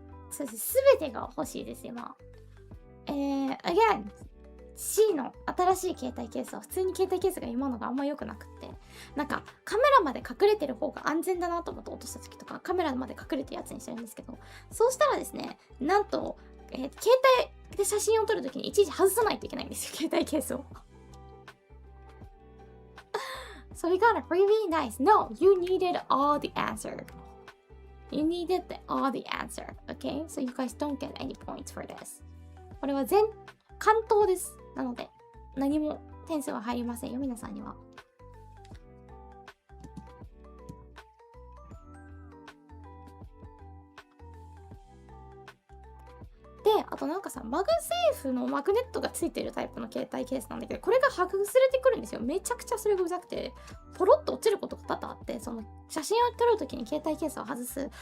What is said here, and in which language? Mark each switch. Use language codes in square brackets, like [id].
[ja] So 全てが欲しいです今。again, C の新しい携帯ケースは普通に携帯ケースが今のがあんま良くなくって、なんかカメラまで隠れてる方が安全だなと思って落とした時とかカメラまで隠れてるやつにしてるんですけど、そうしたらですね、なんと、携帯で写真を撮る時にいちいち外さないといけないんですよ、携帯ケースを。 [en] So we got a really nice. No, you needed all the answer. You needed all the answer. Okay? So you guys don't get any points for this. [ja] これは関東です。なので、何も点数は入りませんよ、皆さんには。で、あとなんかさ、マグセーフのマグネットがついてるタイプの携帯ケースなんだけど、これが外れてくるんですよ。めちゃくちゃそれがうざくて、ポロッと落ちることが多々あって、その写真を撮るときに携帯ケースを外す。